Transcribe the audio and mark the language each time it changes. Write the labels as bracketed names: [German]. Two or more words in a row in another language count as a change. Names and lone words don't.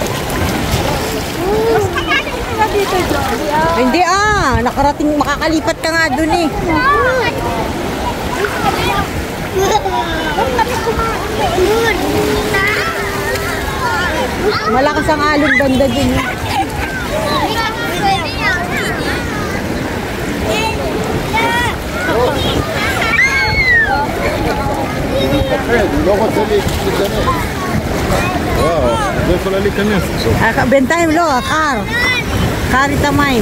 [Filipino] Hindi nakarating, makakalipat ka nga dun eh. Malakas ang alon banda dun eh. [Hebrew] לא יכולה להיכנס עכשיו. בינתיים לא, קר את המים.